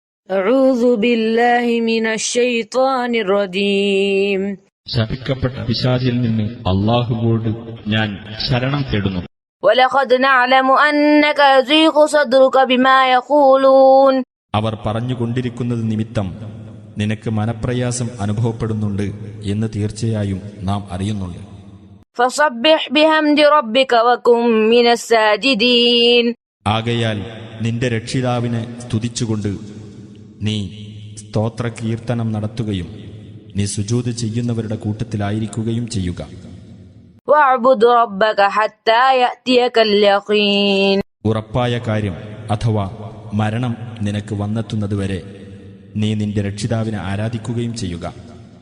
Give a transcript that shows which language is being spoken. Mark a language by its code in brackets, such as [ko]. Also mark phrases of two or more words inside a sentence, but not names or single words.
[ar] أعوذ بالله من الشيطان الرجيم. [ml] ശപിക്കപ്പെട്ട പിശാചിൽ നിന്ന് അല്ലാഹുവോട് ഞാൻ ശരണം തേടുന്നു. [ar] ولقد نعلم أنك يضيق صدرك بما يقولون. [ml] അവർ പറഞ്ഞുകൊണ്ടിരിക്കുന്നത് നിമിത്തം നിനക്ക് മനപ്രയാസം അനുഭവപ്പെടുന്നുണ്ട് എന്ന് തീർച്ചയായും നാം അറിയുന്നുണ്ട്. [ar] فسبح بحمد ربك وكن من الساجدين. [ml] ആകയാൽ നിന്റെ രക്ഷിതാവിനെ സ്തുതിച്ചുകൊണ്ട് നീ സ്തോത്ര കീർത്തനം നടത്തുകയും നീ സുജൂദ് ചെയ്യുന്നവരുടെ കൂട്ടത്തിലായിരിക്കുകയും ചെയ്യുക. [ar] واعبد ربك حتى يأتيك اليقين. [ml] ഉറപ്പായ കാര്യം അഥവാ മരണം നിനക്ക് വന്നെത്തുന്നതുവരെ നീ നിന്റെ രക്ഷിതാവിനെ ആരാധിക്കുകയും ചെയ്യുക.